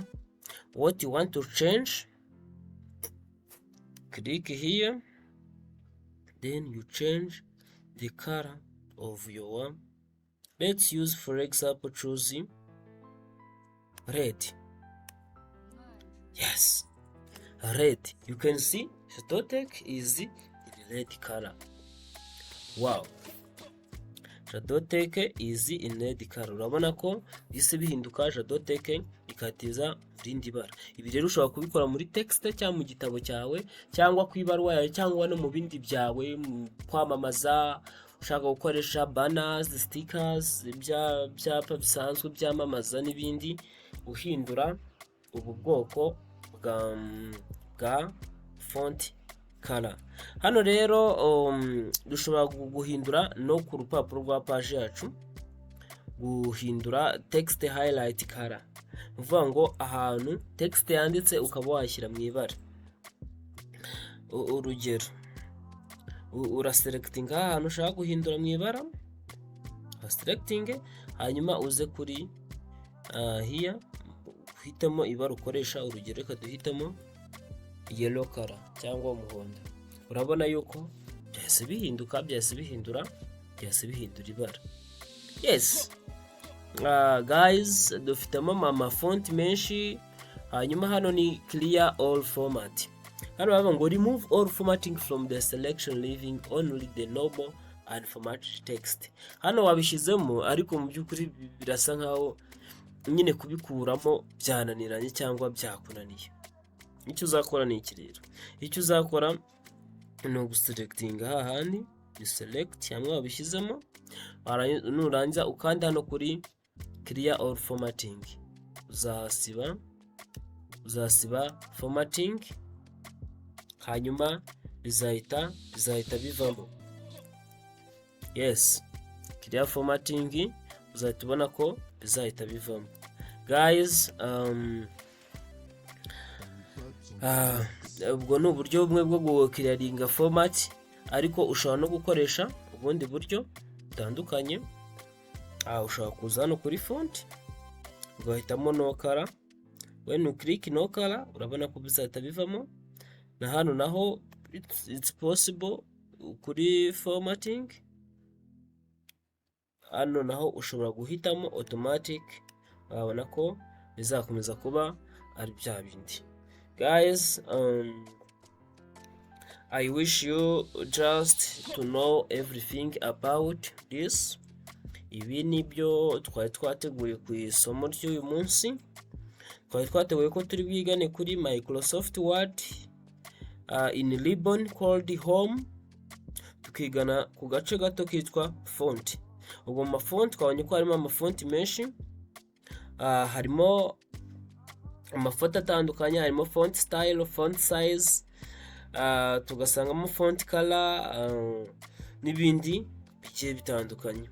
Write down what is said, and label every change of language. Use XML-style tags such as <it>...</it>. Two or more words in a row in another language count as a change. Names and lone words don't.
<en>What you want to change, click here, then you change the color of your, let's use for example choosing red. Yes, red. You can see Shadowtech is in red color. Wow, Shadowtech is in red color.</en> <rw>Urabona ko bise bihinduka Shadowtech ikatiza rindi bara. Ibi rero ushobora kubikora muri text cyangwa mu gitabo cyawe cyangwa ku ibaruwa yawe cyangwa no mu bindi byawe, kwamamaza, ushaka gukoresha</rw> <en>banners, stickers,</en> <rw>byapa bisanzwe byamamaza n'ibindi, uhindura ubu bwoko bwa</rw> <en>font color.</en> <rw>Hano rero dushobora guhindura no ku rupapuro rwa page yacu, guhindura</rw> <en>text highlight color.</en> <rw>Uvuga ngo ahantu text yanditse ukaba washyira mu ibara. Urugero, uraselecting ahantu ushaka guhindura mu ibara, selecting, hanyuma uze kuri here uhitamo ibara ukoresha. Urugero reka duhitamo</rw> <en>yellow color</en> <rw>cyangwa umuhondo. Urabona yuko byahise bihinduka, byahise bihindura ibara.</rw> <en>Yes guys,</en> <rw>dufitemo ama font menshi. Hanyuma hano ni</rw> <en>clear all format.</en> <rw>Hano baba ngo</rw> <en>remove all formatting from the selection, leaving only the normal and formatted text.</en> <rw>Hano wabishizemo ariko mu byukuri birasa nkaho nyine kubikuramo byananiranye cyangwa byakunaniye. Icyo uzakora ni iki rero? Icyo uzakora ni uguselecting hahandi,</rw> <en>you select</en> <rw>hamwe wabishizemo, nurangiza ukanda hano kuri</rw> <en>clear all formatting.</en> <rw>Uzasiba formatting, hanyuma bizahita bivamo.</rw> <en>Yes, clear formatting,</en> <rw>uzahita ubona ko bizahita bivamo. Guys, ubwo ni uburyo bumwe bwo gukiriyaringa format, ariko ushobora no gukoresha ubundi buryo butandukanye. Ushobora kuza hano kuri font ugahitamo no color.</rw> <en>When you click no color,</en> <rw>urabona ko bizahita bivamo. Na hano naho</rw> <en>it's possible</en> <rw>kuri formatting, hano naho ushobora guhitamo automatic, urabona ko bizakomeza kuba ari bya bindi.</rw> <en>Guys, I wish you just to know everything about this.</en> <rw>Ibi nibyo twari twateguye ku isomo ry'uyu munsi. Twari twateguye ko turi bwigane kuri Microsoft Word</rw> <en>in ribbon called home,</en> <rw>tukigana ku gace gato kitwa font. Ubwo mu font twabonye ko harimo amafonti menshi, harimo amafoto atandukanye, harimo</rw> <en>font style, font size,</en> <rw>tugasangamo</rw> <en>font color</en> <rw>n'ibindi bigiye bitandukanye.</rw>